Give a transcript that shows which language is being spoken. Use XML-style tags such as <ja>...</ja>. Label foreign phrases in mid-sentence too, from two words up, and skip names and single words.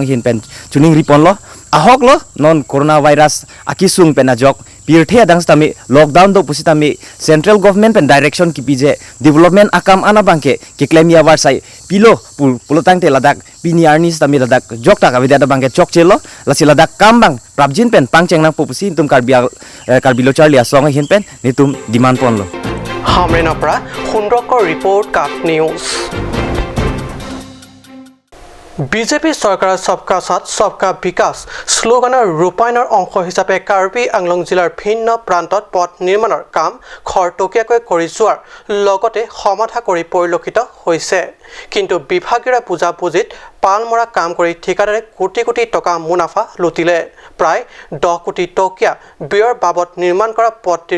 <mjw>hin pen tuning ripon lo ahok lo non coronavirus akisung pen ajok pirthe adang stami lockdown do pusitami</mjw> <en>central government</en> <mjw>pen direction ki pije development akam ana bangke ke claim ya war sai pilo pulotang te ladak piniarni stami ladak jok ta ka vida bangke chok chelo lasi ladak kambang prabjin pen pangcheng nang popusi tum kar bilo charlia song hin pen ni tum demand pon lo hamrena pra hundrokor report kat news</mjw> <as>বিজেপি চৰকাৰৰ</as> <hi>सबका साथ सबका विकास</hi> <as>স্লোগানৰ ৰূপায়ণৰ অংশ হিচাপে কাৰ্বি আংলং জিলাৰ ভিন্ন প্ৰান্তত পথ নিৰ্মাণৰ কাম খৰতকীয়াকৈ কৰি যোৱাৰ লগতে সমাধা কৰি পৰিলক্ষিত হৈছে কিন্তু বিভাগীয় বুজাবুজিত পালমৰা কাম কৰি ঠিকাদাৰে কোটি কোটি টকা মুনাফা লুটিলে প্ৰায় 10 কোটি টকীয়া ব্যয়ৰ বাবদ নিৰ্মাণ কৰা পথটিৰ</as>